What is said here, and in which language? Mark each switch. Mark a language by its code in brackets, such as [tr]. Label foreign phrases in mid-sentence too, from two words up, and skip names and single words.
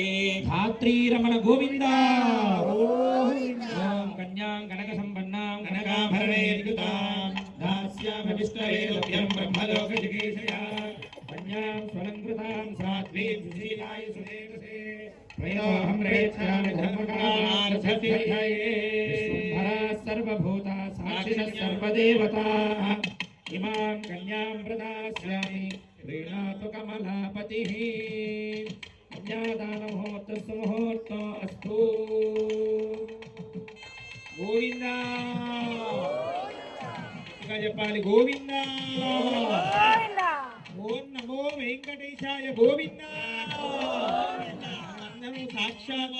[sa] धात्री रमण गोविंदा ओम कन्यां कनक संपन्नां कनकाभरणैर्युतां दास्यामि विष्णवे लभ्यं ब्रह्मलोक जिगीषया कन्यां स्वलङ्कृतां साध्वीं सुशीलाय सुदेवसे प्रेयोऽहं प्रेक्षामि धर्मकामार्थसिद्धये विश्वम्भरा सर्वभूता साक्षिणः सर्वदेवताः ఇమాం కన్యాం ప్రదాస్యామి ప్రీణాతు కమలాపతిః కన్యాదాన ముహూర్తో అస్తు గోవింద [te] ఇంకా చెప్పాలి [sa] గోవింద ఓం నమో వెంకటేశాయ గోవింద [te] అందరూ సాక్షాత్